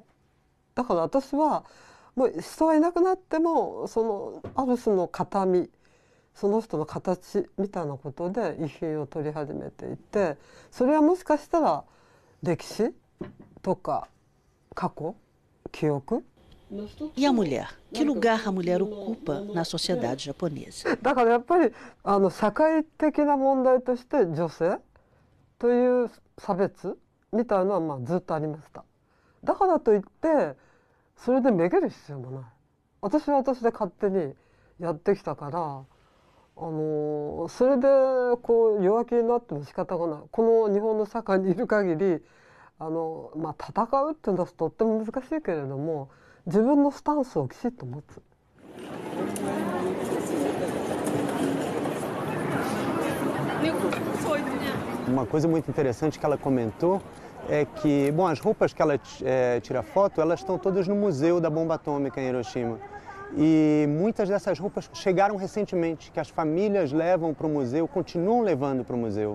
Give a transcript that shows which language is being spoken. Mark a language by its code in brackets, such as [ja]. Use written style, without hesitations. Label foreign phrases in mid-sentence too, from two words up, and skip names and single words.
[ja] だから私はもう人はいなくなってもある種の形見その人の形みたいなことで遺品を取り始めていてそれはもしかしたら歴史とか過去記憶 [pt] E a mulher? Que lugar a mulher ocupa na sociedade japonesa? [ja] だからやっぱり社会的な問題として女性という差別みたいなのはずっとありました。だからといってそれでめげる必要もない。私は私で勝手にやってきたからそれでこう弱気になっても仕方がない。この日本の社会にいる限り戦うっていうのはとっても難しいけれども自分のスタンスをきちっと持つ。 [pt] Uma coisa muito interessante que ela comentou é que, bom, as roupas que ela tira foto, elas estão todas no Museu da Bomba Atômica em Hiroshima. E muitas dessas roupas chegaram recentemente, que as famílias levam para o museu, continuam levando para o museu.